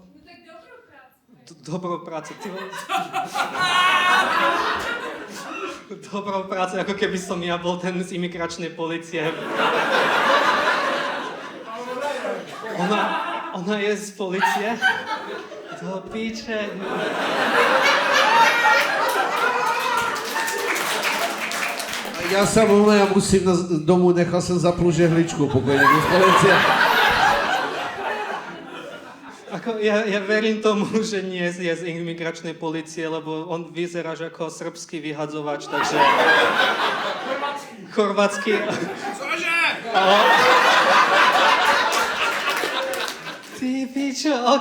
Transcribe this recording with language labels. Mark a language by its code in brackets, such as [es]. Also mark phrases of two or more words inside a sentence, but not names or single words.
[sk] Dobrú prácu. Dobrou prácu, ako keby som ja bol ten z imigračnej polície. Ona je z polície? Do píče. [cs] Já se omlouvám, já musím domů, nechal jsem zapnout žehličku, pokud někdo z policie. [sk] Ja verím tomu, že nie je z imigračnej polície, lebo on vyzeráš ako srbský vyhadzovač, takže... Chorvátsky. Cože? Ty pičo, OK.